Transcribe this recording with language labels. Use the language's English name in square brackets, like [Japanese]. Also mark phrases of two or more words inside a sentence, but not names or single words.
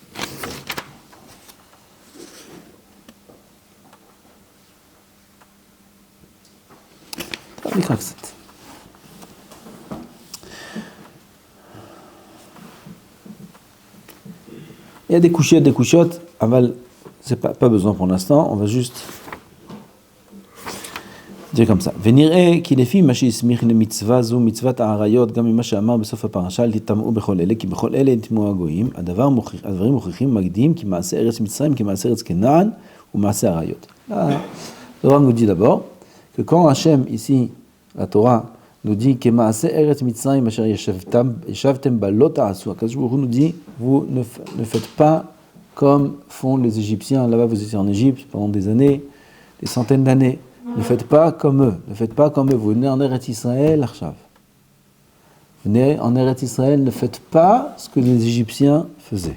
[French] Il y a des couchottes, aval, c'est pas besoin pour l'instant, on va juste dire comme ça. [Hebrew] ונראה כי לפי מה שהסמיך למצווה זו, מצוות העריות, גם ממה שאמר בסוף הפרשה, אל תטמאו בכל אלה, כי בכל אלה יטמאו הגויים, הדברים מוכיחים מקדים, כי מעשה ארץ מצרים, כי מעשה ארץ כנען, ומעשה העריות. [French] Le Rambam nous dit d'abord que quand Hachem, ici, la Torah, nous dit que [Hebrew] מעשה ארץ מצרים, אשר ישבתם בה לא תעשו, הקדוש ברוך הוא [French] nous dit, vous ne faites pas comme font les Égyptiens, là-bas vous étiez en Égypte pendant des années, des centaines d'années. Ne faites pas comme eux, vous venez en Eretz Israël, Arshav. Venez en Eretz Israël, ne faites pas ce que les Égyptiens faisaient.